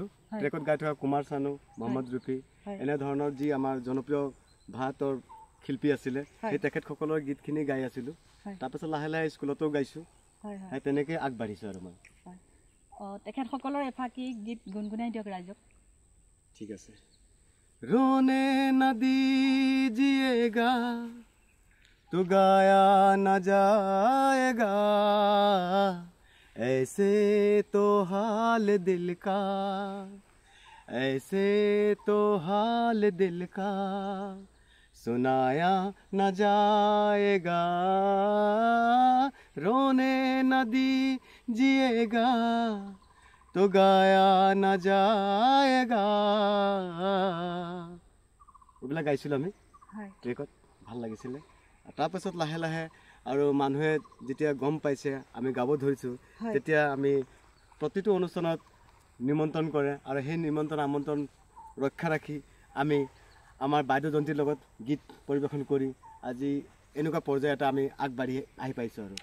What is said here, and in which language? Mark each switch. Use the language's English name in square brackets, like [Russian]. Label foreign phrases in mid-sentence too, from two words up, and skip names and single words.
[Assamese] ট্ৰেকত গাই থকা কুমাৰ চানু, মহম্মদ ৰফি, এনেধৰণৰ যি আমাৰ জনপ্ৰিয় ভাৰতৰ শিল্পী আছিলে, সেই তেখেতসকলৰ গীতখিনি গাই আছিলোঁ। তাৰপাছত লাহে লাহে স্কুলতো গাইছোঁ, তেনেকৈ আগবাঢ়িছোঁ। আৰু মই তেখেতসকলৰ এফাকি গীত গুণগুণাই দিয়ক ৰাইজক। ঠিক আছে। [Hindi] रोने न दीजिएगा तो गाया न जाएगा, ऐसे तो हाल दिल का, ऐसे तो हाल दिल का सुनाया न जाएगा, रोने न दीजिएगा तो गाया ना जाएगा [Assamese] এইবিলাক গাইছিলোঁ আমি ট্ৰেকত ভাল লাগিছিলে তাৰপাছত লাহে লাহে আৰু মানুহে যেতিয়া গম পাইছে আমি গাব ধৰিছোঁ তেতিয়া আমি প্ৰতিটো অনুষ্ঠানত নিমন্ত্ৰণ কৰে আৰু সেই নিমন্ত্ৰণ আমন্ত্ৰণ ৰক্ষা ৰাখি আমি আমাৰ বাদ্যযন্ত্ৰীৰ লগত গীত পৰিৱেশন কৰি আজি এনেকুৱা পৰ্যায় এটা আমি আগবাঢ়ি আহি পাইছোঁ আৰু